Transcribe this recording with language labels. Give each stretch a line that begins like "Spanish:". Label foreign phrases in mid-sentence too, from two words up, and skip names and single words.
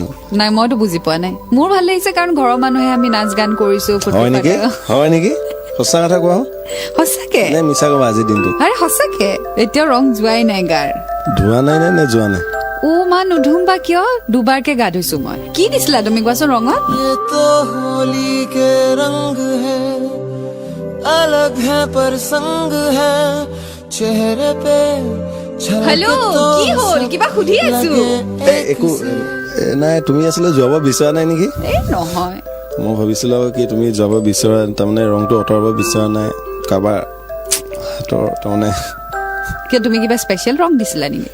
Assamese: নাই মইতো বুজি পোৱা নাই মোৰ ভাল লাগিছে কাৰণ ঘৰৰ মানুহে আমি নাচ গান কৰিছো হয় নেকি সঁচা কথা কোৱা সঁচাকে নে মিছা ক'বা আজিৰ দিনটো আৰে সঁচাকে এতিয়াও ৰং যোৱাই নাই গাৰ ধোৱা নাই নে যোৱা নাই মা নুধুম বা কিয় দুবাৰকে গা ধুইছো মই কি দিছিলা তুমি কোৱাচোন ৰঙত
Hindi: होली के रंग है अलग है पर संग है चेहरे पे
Assamese: হেল্ল' কি হ'ল কিবা সুধি আছো একো নাই তুমি আছিলে যোৱাব বিচৰা নাই নেকি এই নহয় মই ভাবিছিলো কি তুমি যাব বিচৰা তাৰমানে ৰংটো আঁতৰাব বিচৰা নাই কাৰোবাৰ হাতৰ তাৰমানে কিয় তুমি কিবা স্পেচিয়েল ৰং দিছিলা নেকি